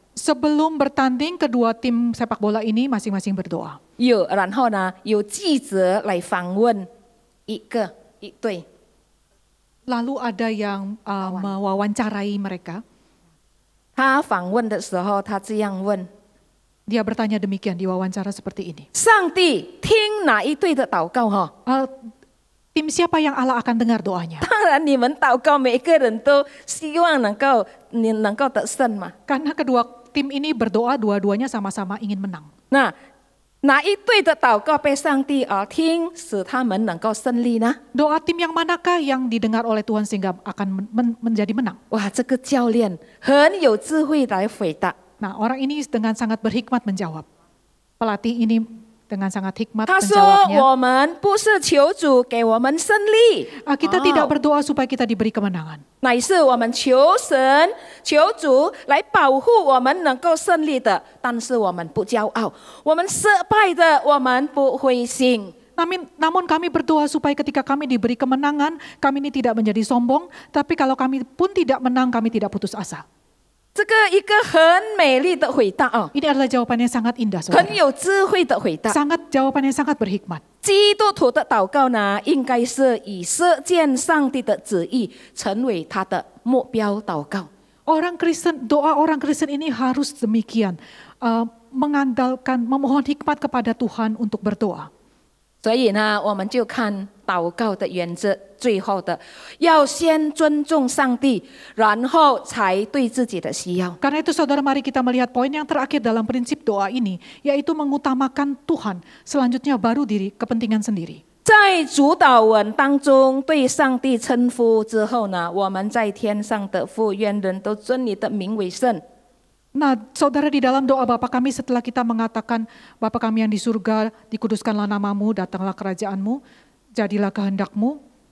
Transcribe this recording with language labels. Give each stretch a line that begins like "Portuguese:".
Indonesian: Sebelum bertanding, kedua tim sepak bola ini masing-masing berdoa.
Chinese: 然后呢，有记者来访问一队。
Indonesian: Lalu ada yang mewawancarai mereka.
Chinese: 他访问的时候，他这样问：
Indonesian: Dia bertanya demikian di wawancara seperti ini.
Chinese: 上帝听哪一队的祷告？
Indonesian: Tim siapa yang Allah akan dengar doanya?
Chinese: 当然，你们祷告，每一个人都希望能够得胜嘛。
Indonesian: Karena kedua tim ini berdoa, dua-duanya sama-sama ingin menang.
Chinese: 那哪一队的祷告被上帝听，使他们能够胜利呢？
Indonesian: Doa tim yang manakah yang didengar oleh Tuhan sehingga akan menjadi menang?
Chinese: 哇，这个教练很有智慧来回答。
Indonesian: Nah, orang ini dengan sangat berhikmat menjawab. Pelatih ini dengan sangat hikmat
Chinese: 他说：
Indonesian: menjawabnya.
Chinese: 我们不是求主给我们胜利，
Indonesian: Kita tidak berdoa supaya kita diberi kemenangan.
Chinese: 乃是我们求神、求主来保护我们能够胜利的。但是我们不骄傲，我们失败的，我们不灰心。
Indonesian: Namun kami berdoa supaya ketika kami diberi kemenangan, kami ini tidak menjadi sombong, tapi kalau kami pun tidak menang, kami tidak putus asa.
Chinese: 这个一个很美丽的回答啊，
Indonesian: Ini adalah jawaban yang sangat indah,
Chinese: 很
Indonesian: saudara.
Chinese: 有智慧的回答。
Indonesian: Jawaban yang sangat berhikmat.
Chinese: 基督徒的祷告呢，应该是以实践上帝的旨意成为他的目标祷告。
Indonesian: Doa orang Kristen ini harus demikian, mengandalkan, memohon hikmat kepada Tuhan untuk berdoa.
Chinese: 所以呢，我们就看祷告的原则，最后的要先尊重上帝，然后才对自己的需要。
Indonesian: Karena itu saudara, mari kita melihat poin yang terakhir dalam prinsip doa ini, yaitu mengutamakan Tuhan, selanjutnya baru diri kepentingan sendiri.
Chinese: 在主祷文当中对上帝称呼之后呢，我们在天上的父，愿人都尊你的名为圣。
Indonesian: Nah, saudara, di dalam doa Bapa kami setelah kita mengatakan, Bapa kami yang di surga, dikuduskanlah namamu, datanglah kerajaanmu, jadilah kehendakmu.